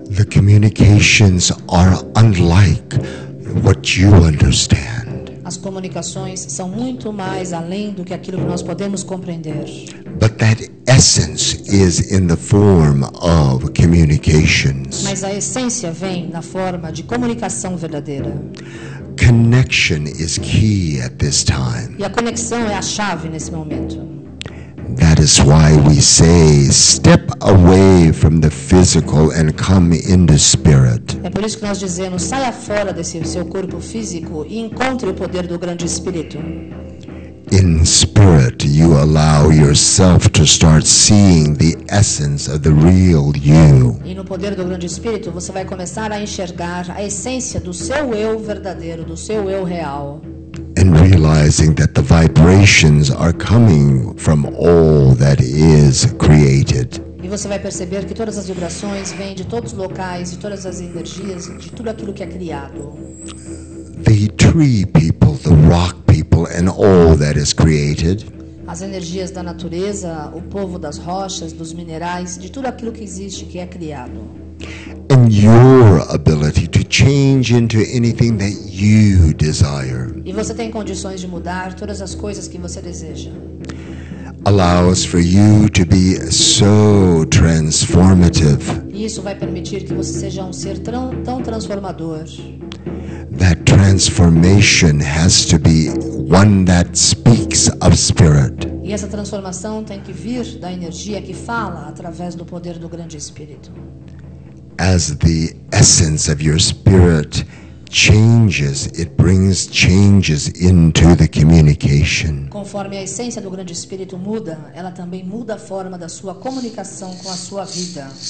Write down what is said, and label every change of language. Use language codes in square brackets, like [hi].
[en] communications are unlike what you understand. [pt] As comunicações são muito mais além do que aquilo que nós podemos compreender. [en] But that essence is in the form of communications. [pt] Mas a essência vem na forma de comunicação verdadeira. [en] Connection is key at this time. [pt] E a conexão é a chave nesse momento. [en] That is why we say, step away from the physical and come into spirit. [pt] É por isso que nós dizemos, saia fora desse seu corpo físico e encontre o poder do grande espírito. [en] In spirit, you allow yourself to start seeing the essence of the real you. [pt] E no poder do grande espírito, você vai começar a enxergar a essência do seu eu verdadeiro, do seu eu real. [en] And realizing that the vibrations are coming from all that is created. [pt] E você vai perceber que todas as vibrações vêm de todos os locais, de todas as energias, de tudo aquilo que é criado. [en] The tree people, the rock people, and all that is created. [pt] As energias da natureza, o povo das rochas, dos minerais, de tudo aquilo que existe, que é criado. [en] And your ability to change into anything that you desire. [pt] E você tem condições de mudar todas as coisas que você deseja. [en] Allows for you to be so transformative. [pt] E isso vai permitir que você seja um ser tão transformador. [en] That transformation has to be one that speaks of spirit. [pt] E essa transformação tem que vir da energia que fala através do poder do grande espírito. [en] As the essence of your spirit changes, it brings changes into the communication. [pt] Conforme a essência do grande espírito muda, ela também muda a forma da sua comunicação com a sua vida.